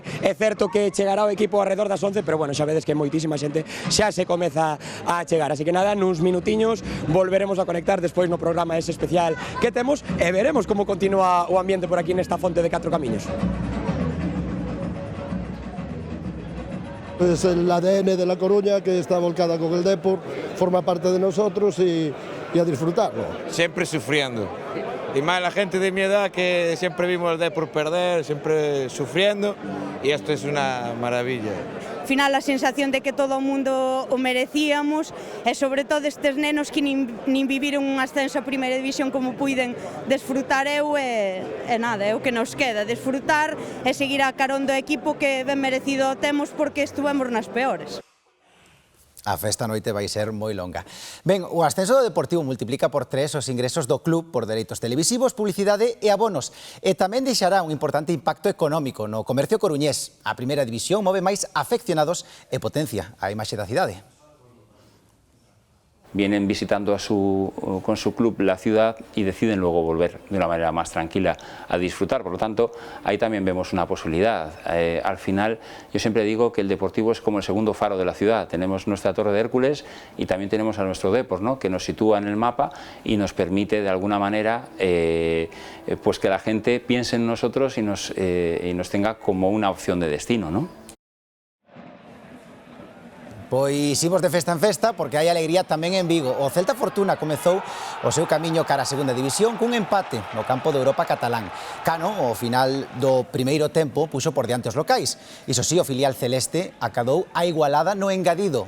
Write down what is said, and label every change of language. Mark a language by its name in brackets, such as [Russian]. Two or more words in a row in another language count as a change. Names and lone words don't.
[Galician] É certo que chegará o equipo alrededor das 11, pero bueno, xa vedes que moitísima xente xa se comeza a chegar, así que nada, nuns minutiños volveremos a conectar despois no programa ese especial que temos e veremos como continúa o ambiente por aquí nesta fonte de Catro Camiños. [Spanish] Es el ADN de La Coruña que está volcada con el Depor, forma parte de nosotros y a disfrutarlo. Siempre sufriendo. Y más la gente de mi edad que siempre vimos el Depor perder, siempre sufriendo y esto es una maravilla. [Galician] Ao final a sensación de que todo o mundo o merecíamos e sobre todo estes nenos que nin viviron un ascenso a Primeira División como puiden desfrutar eu e nada, é o que nos queda, desfrutar e seguir a carón do equipo que ben merecido temos porque estuvemos nas peores. A festa noite vai ser moi longa. Ben, o ascenso do Deportivo multiplica por 3 os ingresos do club por dereitos televisivos, publicidade e abonos. E tamén deixará un importante impacto económico no comercio coruñés. A Primeira División move máis afeccionados e potencia a imaxe da cidade. [Spanish] Vienen visitando con su club la ciudad y deciden luego volver de una manera más tranquila a disfrutar. Por lo tanto, ahí también vemos una posibilidad. Al final, yo siempre digo que el Deportivo es como el segundo faro de la ciudad. Tenemos nuestra Torre de Hércules y también tenemos a nuestro Depor, ¿no?, que nos sitúa en el mapa y nos permite de alguna manera pues que la gente piense en nosotros y nos tenga como una opción de destino, ¿no? [Galician] Pois imos de festa en festa porque hai alegría tamén en Vigo. O Celta Fortuna comezou o seu camiño cara a Segunda División cun empate no campo de Europa catalán. Cano, ao final do primeiro tempo, puxo por diante os locais. Iso sí, o filial celeste acadou a igualada no engadido.